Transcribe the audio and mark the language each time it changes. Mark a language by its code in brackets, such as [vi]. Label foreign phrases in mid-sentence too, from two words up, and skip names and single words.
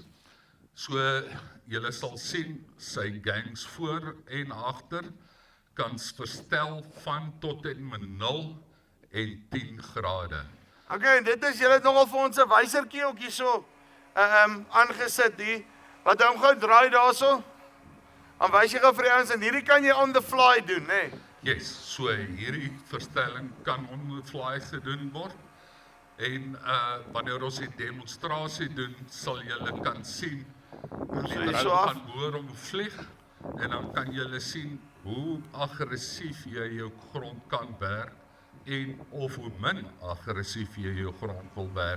[af] So, julle sal sien, sy gangs voor en agter kan verstel van tot en met 0 en 10 grade. Okay, dit is, julle het nogal vir ons 'n wysertjie ook hierso aangesit hier. Wat hom gou draai daarso. Dan wys jy gou vir die ouens en hierdie kan jy [en] on the fly [af] doen, né? Yes, so hierdie verstelling kan [en] on the fly [af] gedoen word. En wanneer ons die demonstrasie doen, sal julle kan sien hoe die drone gaan hoor om vlieg en dan kan julle sien hoe aggressief jy jou grond kan werk en of hoe min aggressief jy jou grond wil werk.